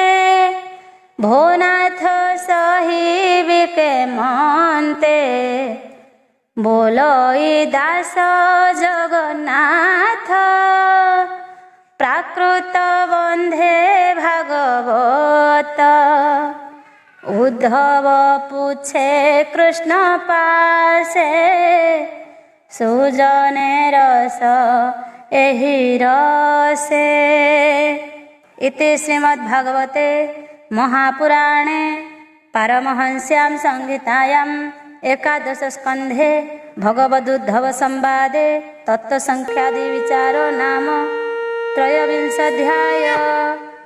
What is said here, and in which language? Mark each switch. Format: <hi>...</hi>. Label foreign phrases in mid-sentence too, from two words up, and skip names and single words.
<or>ଭୋନାଥ ସହିବି କେମନ୍ତେ ବୋଲଇ ଦାସ ଜଗନ୍ନାଥ ପ୍ରାକୃତ ବନ୍ଧେ ଭାଗବତ ଉଦ୍ଧବ ପୁଛେ କୃଷ୍ଣ ପାଶେ ସୁଜନେ ରସ ଏହି ରସେ।</or> <sa>ଇତି ଶ୍ରୀମଦ୍ଭାଗବତେ महापुराणे पारमहंस्यां संहितायां एकादश स्कन्धे भगवदुद्धव संवादे तत्त्वसंख्यादि विचारो नाम त्रयोविंशोऽध्यायः।</sa>